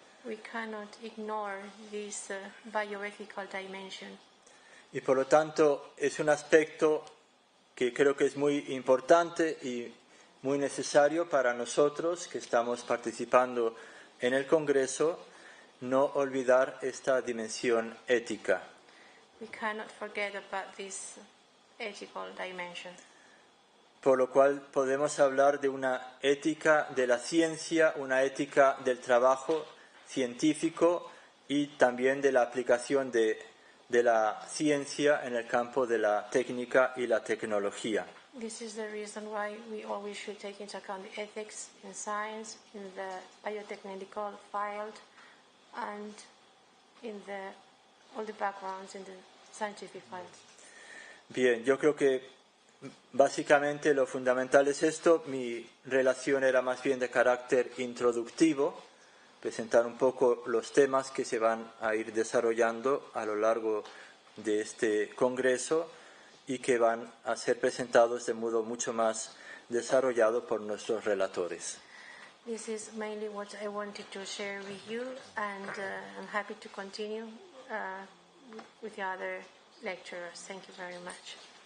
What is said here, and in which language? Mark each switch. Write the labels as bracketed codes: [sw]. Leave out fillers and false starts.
[en] We cannot ignore this bioethical dimension. [es] Y por lo tanto es un aspecto que creo que es muy importante y muy necesario para nosotros que estamos participando en el Congreso, no olvidar esta dimensión ética. [en] We cannot forget about this ethical dimension. [es] Por lo cual podemos hablar de una ética de la ciencia, una ética del trabajo científico y también de la aplicación de la ciencia en el campo de la técnica y la tecnología. [en] This is the reason why we always should take into account the ethics in science, in the biotechnical field, and in all the backgrounds in the scientific field. [es] Bien, yo creo que básicamente lo fundamental es esto. Mi relación era más bien de carácter introductivo, presentar un poco los temas que se van a ir desarrollando a lo largo de este congreso y que van a ser presentados de modo mucho más desarrollado por nuestros relatores. [en] This is mainly what I wanted to share with you, and I'm happy to continue with the other lecturers. Thank you very much.